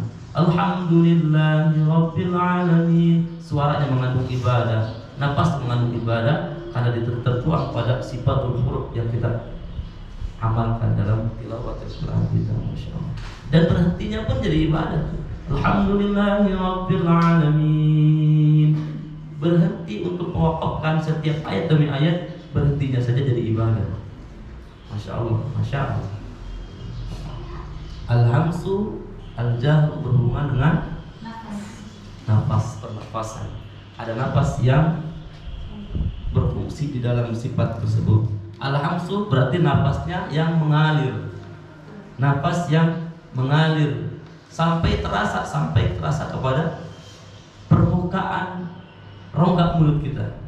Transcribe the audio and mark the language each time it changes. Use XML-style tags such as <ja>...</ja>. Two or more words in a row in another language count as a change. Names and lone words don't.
<ar>الحمد لله رب العالمين,</ar> <id>suaranya mengandung ibadah, nafas mengandung ibadah, karena tertuang pada</id> <ar>صفات الحروف</ar> <id>yang kita amalkan dalam</id> <ar>تلاوة القرآن</ar> <id>kita,</id> <ar>ما شاء الله.</ar> <id>Dan berhentinya pun jadi ibadah.</id> <ar>الحمد لله رب العالمين,</ar> <id>berhenti untuk mewakafkan setiap ayat demi ayat, berhentinya saja jadi ibadah.</id> <ar>ما شاء الله، ما شاء الله. الهمس، الجهر</ar> <id>berhubungan dengan nafas, pernafasan. Ada nafas yang berfungsi di dalam sifat tersebut. Al-hamsu berarti nafasnya yang mengalir. Nafas yang mengalir sampai terasa kepada permukaan rongga mulut kita.</id>